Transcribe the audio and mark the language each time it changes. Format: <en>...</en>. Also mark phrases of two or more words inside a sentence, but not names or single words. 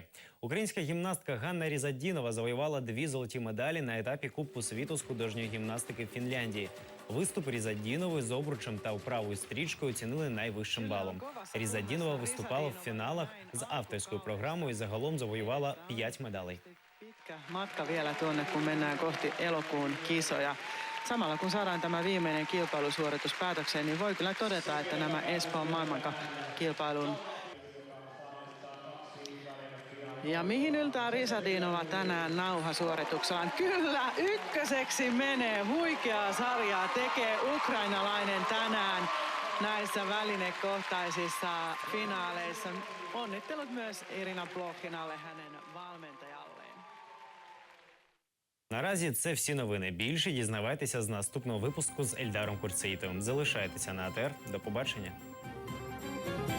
<uk>Українська гімнастка Ганна Різаддінова завоювала 2 золоті медалі на етапі Кубку світу з художньої гімнастики в Фінляндії. Виступ Різаддінової з обручем та вправою стрічкою оцінили найвищим балом. Різаддінова виступала в фіналах з авторською програмою і загалом завоювала 5 медалей.</uk> <fi>Pitkä matka vielä tuonne, kun mennään kohti elokuun kisoja. samalla kun saadaan tämä viimeinen kilpailusuoritus päätökseen, niin voi kyllä todeta, että nämä Espoon maailmankilpailun. Ja mihin yltää Risadinova tänään nauhasuorituksellaan? Kyllä, ykköseksi menee. Huikeaa sarjaa tekee ukrainalainen tänään näissä välinekohtaisissa finaaleissa. Onnittelut myös Irina Blokhinalle, hänen valmentajalleen.</fi> <uk>Наразі це всі новини. Більше дізнавайтеся з наступного випуску з Ельдаром Курцеїтовим. Залишайтеся на АТР. До побачення.</uk>